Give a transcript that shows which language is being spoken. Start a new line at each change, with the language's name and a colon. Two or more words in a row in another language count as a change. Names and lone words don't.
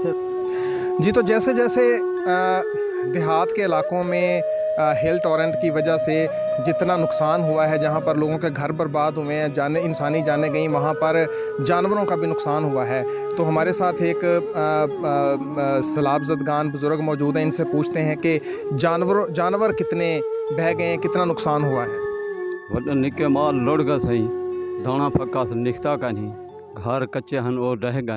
Urdu: جی، تو جیسے جیسے دیہات کے علاقوں میں
English: hill torrent
Urdu: کی وجہ سے جتنا نقصان ہوا ہے، جہاں پر لوگوں کے گھر برباد ہوئے ہیں، جانیں انسانی جانیں گئیں، وہاں پر جانوروں کا بھی نقصان ہوا ہے. تو ہمارے ساتھ ایک سیلاب زدگان بزرگ موجود ہیں، ان سے پوچھتے ہیں کہ جانور کتنے بہہ گئے ہیں، کتنا نقصان ہوا ہے.
Sindhi: वॾा निके माल लुड़ गया सही, दाना फक्का निकता कान्हे, घर कच्चे हन वो रह गए।